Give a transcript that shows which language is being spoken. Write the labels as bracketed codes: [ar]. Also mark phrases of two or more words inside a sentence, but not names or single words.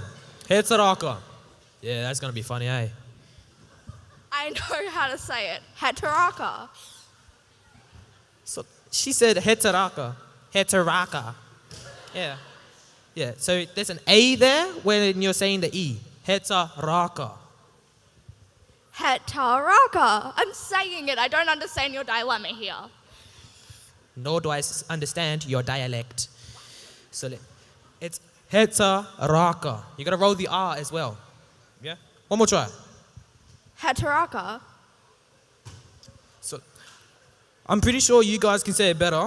[en] Hetaraka. Yeah, that's going to be funny, eh? I know how to say it. Hetaraka. So, she said Hetaraka. Hetaraka. Yeah. Yeah, so there's an A there when you're saying the E. Hetaraka. Hetaraka. I'm saying it. I don't understand your dilemma here. Nor do I understand your dialect. So it's Hetaraka. You gotta roll the R as well. Yeah? One more try. Hetaraka. So I'm pretty sure you guys can say it better.